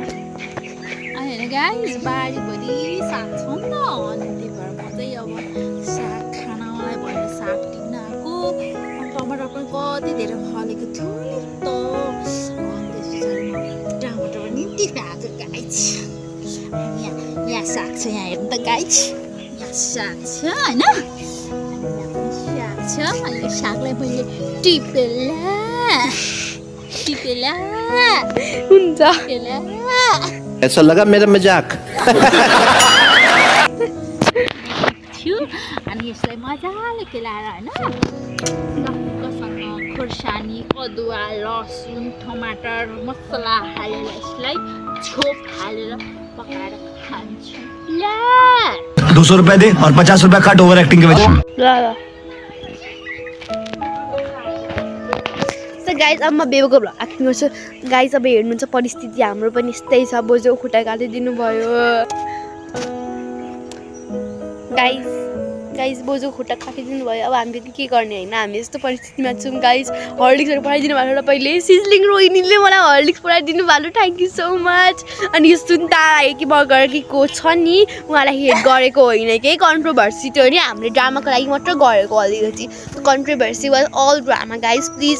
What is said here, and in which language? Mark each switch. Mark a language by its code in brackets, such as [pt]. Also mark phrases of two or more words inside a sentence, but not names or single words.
[ne] अनि गाइस बारीभरि साग छ नि त अनि त्यही भएर म चाहिँ अब साग खानलाई भनेर साग टिप्न आएको अनि टमाटर पनि कति धेरै फलेको थियो नि त अनि त्यस पछाडि म टमाटर पनि टिप्न आएको गाइस यहाँ साग छ यहाँ हेर्नु त गाइस यहाँ साग छ हैन साग छ अनि यो सागलाई मैले टिपेला हुन्छ [hi] ऐसा लगा मेरा मजाक [ne] थियो अनि यसलाई मजाले केलाएर हैन लक्कसँग खोर्सानी अदुवा लसुन टमाटर मसला हालेर यसलाई छोप हालेर पकाएर खान्छु ल [hi] 200 रुपए दे और 50 रुपए काट [en] over acting [hi] के वजह [ne] ल गाइज अब म बेबुको [en] vlog acting [ne] गर्छु गाइज अब हेर्नुहुन्छ परिस्थिति हाम्रो पनि यस्तै छ बोजूको खुट्टा काटिदिनु भयो गाइज बोजूको खुट्टा काटिदिनु भयो अब हामीले के गर्ने होइन हामी यस्तो परिस्थितिमा छौँ गाइज हर्लिक्सहरू पठाइदिनु भएको र पहिले सिजलिङ रोहिनीले मलाई हर्लिक्स पठाइदिनु भएको [en] thank you so much [ne] अनि यो सुन्ता कि बगर कि को छ नि उहाँलाई हेट गरेको होइन कि कन्ट्रोभर्सी थियो नि हामीले ड्रामाको लागि मात्र गरेको अलिकति [en] controversy was all drama guys please